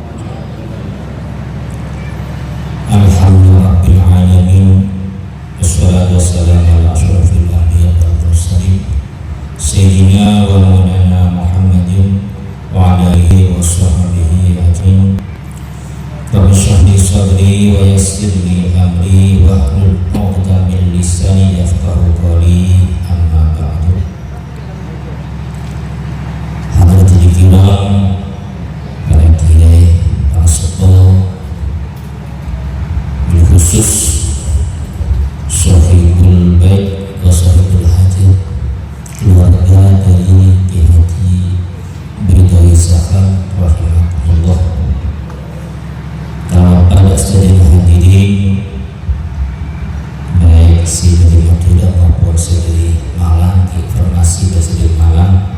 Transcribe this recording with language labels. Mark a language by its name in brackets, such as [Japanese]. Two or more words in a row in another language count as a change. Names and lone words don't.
[Arabic] الحمد لله رب العالمين والصلاة والسلام على أشرف الأنبياء والمرسلين سيدنا ومولانا محمد وعلى آله وصحبه أجمعين. رب اشرح لي صدري ويسر لي أمري واحلل عقدة من لساني يفقهوا قولي. أما بعد. حاضرين كرام, [Indonesian] para kiai, para sepuh, [Arabic] بالخصوص صاحب البيت وصاحب الحاجة, [Indonesian] keluarga dari Kiai Haji Bidai Zahab rahimahullah. Pada sekalian hadirin, baik si dari Madura maupun si dari Malang, informasi dari Malang,